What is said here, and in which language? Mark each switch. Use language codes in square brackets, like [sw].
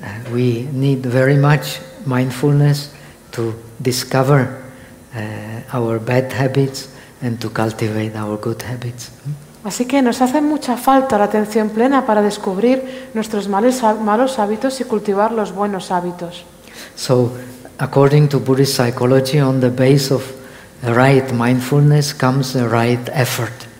[en] We need very much mindfulness to discover our bad habits and to cultivate our good habits. [es] Así que nos hace mucha falta la atención plena para descubrir nuestros malos hábitos y cultivar los buenos hábitos. [en] So, according to Buddhist psychology, on the base of the right mindfulness comes the right effort.